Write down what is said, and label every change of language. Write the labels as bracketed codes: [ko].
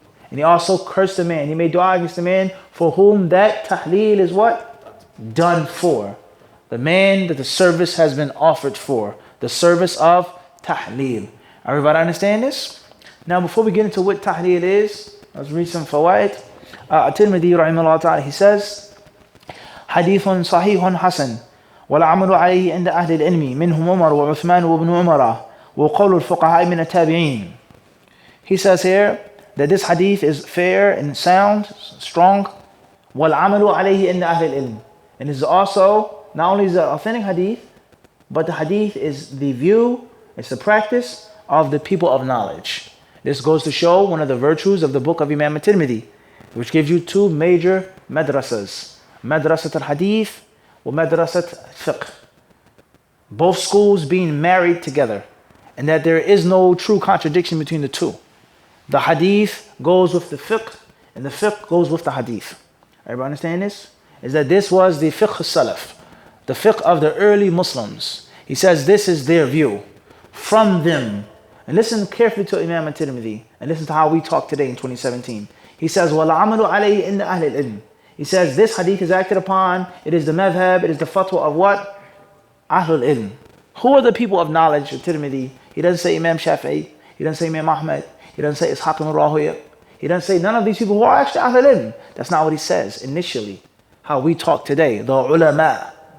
[en] And he also cursed the man. He made dua against the man for whom that tahleel is what? Done for. The man that the service has been offered for. The service of tahleel. Everybody understand this? Now before we get into what tahleel is, let's read some fawaid. At-Tirmidhi rahimahullah ta'ala, he says, [ar] حديث صحيح حسن والعمل عليه عند أهل العلم منهم عمر وعثمان وابن عمر وقول الفقهاء من التابعين. [en] He says here that this hadith is fair and sound, strong. [ar] وَالْعَمَلُ عَلَيْهِ إِنَّ أَهْلِ الْإِلْمِ. [en] And it's also, not only is it authentic hadith, but the hadith is the view, it's the practice of the people of knowledge. This goes to show one of the virtues of the book of Imam at-Tirmidhi, which gives you two major madrasas. Madrasat al-Hadith wa madrasat al-Fiqh. Both schools being married together, and that there is no true contradiction between the two. The hadith goes with the fiqh, and the fiqh goes with the hadith. Everybody understand this? Is that this was the fiqh salaf, the fiqh of the early Muslims. He says this is their view from them. And listen carefully to Imam at-Tirmidhi, and listen to how we talk today in 2017. He says, [ar] وَالْعَمَلُ عَلَيْهِ إِنَّ أَهْلِ الْعِلْمِ. [en] He says this hadith is acted upon, it is the madhab, it is the fatwa of what? Ahlul ilm. Who are the people of knowledge of Tirmidhi? He doesn't say Imam Shafi'i, he doesn't say Imam Ahmad, he doesn't say Ishaq ibn Rahuya, he doesn't say none of these people who are actually Ahlul ilm. That's not what he says initially. How we talk today, the ulama.